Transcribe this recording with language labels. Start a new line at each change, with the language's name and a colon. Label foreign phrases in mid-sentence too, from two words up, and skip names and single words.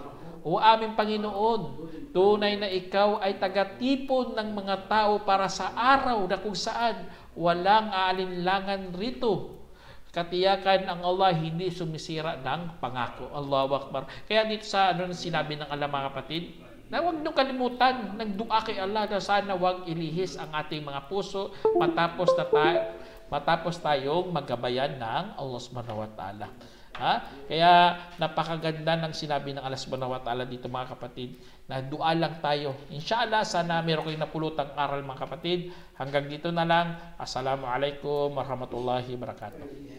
Filipino: O aming Panginoon, tunay na ikaw ay tagatipon ng mga tao para sa araw na kung saan walang aalinlangan rito Katiyakan ang Allah hindi sumisira ng pangako.
Arabic: الله أكبر.
Filipino: Kaya dito sa sinabi ng Allah mga kapatid, na huwag nyo kalimutan, nagdua kay Allah na sana huwag ilihis ang ating mga puso matapos tayong magabayan ng Allah
Arabic: سبحانه وتعالى.
Filipino: Kaya napakaganda ng sinabi ng Allah
Arabic: سبحانه وتعالى
Filipino: dito mga kapatid, na dua lang tayo. Inshallah, sana meron kayong napulutang aral mga kapatid. Hanggang dito na lang.
Arabic: السلام عليكم ورحمة الله وبركاته.